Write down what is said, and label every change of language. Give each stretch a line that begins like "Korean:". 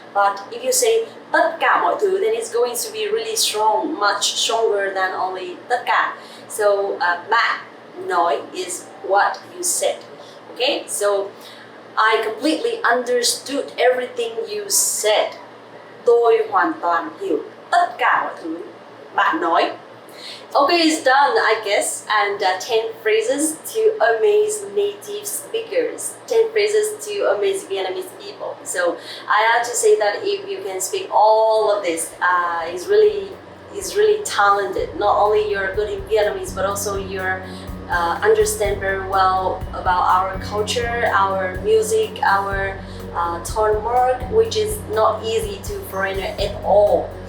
English: But if you say
Vietnamese: tất cả mọi thứ,
English: then it's going to be really strong, much stronger than only
Vietnamese: tất cả.
English: So
Vietnamese: bạn nói
English: is what you said. Okay, so I completely understood everything you said.
Vietnamese: Tôi hoàn toàn hiểu tất cả mọi thứ bạn nói.
English: Okay, it's done, I guess, and 10 phrases to amaze native speakers, 10 phrases to amaze Vietnamese people. So I have to say that if you can speak all of this, is really talented. Not only you're good in Vietnamese, but also you're understand very well about our culture, our music, our tone mark, which is not easy to foreigner at all.